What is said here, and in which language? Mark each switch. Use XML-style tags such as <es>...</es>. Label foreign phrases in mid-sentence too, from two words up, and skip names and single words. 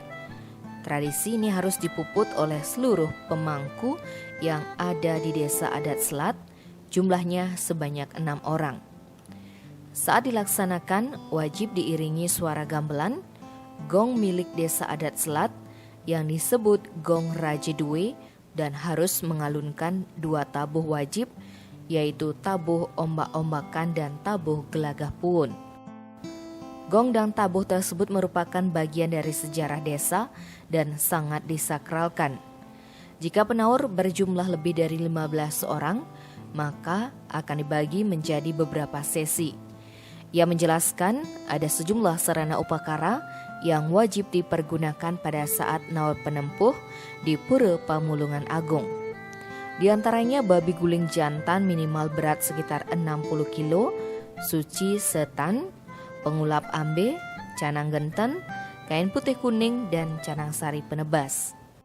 <id>Tradisi ini harus dipuput oleh seluruh pemangku yang ada di Desa Adat Selat, jumlahnya sebanyak 6 orang. Saat dilaksanakan, wajib diiringi suara gamelan, gong milik Desa Adat Selat yang disebut gong Raja Due dan harus mengalunkan 2 tabuh wajib, yaitu tabuh ombak-ombakan dan tabuh gelagah puun. Gong dan tabuh tersebut merupakan bagian dari sejarah desa dan sangat disakralkan. Jika penaur berjumlah lebih dari 15 orang, maka akan dibagi menjadi beberapa sesi. Ia menjelaskan ada sejumlah sarana upakara yang wajib dipergunakan pada saat naur penempuh di Pura Pamulungan Agung. Di antaranya babi guling jantan minimal berat sekitar 60 kilo, suci setan, pengulap ambe, canang genten, kain putih kuning, dan canang sari penebas.</id>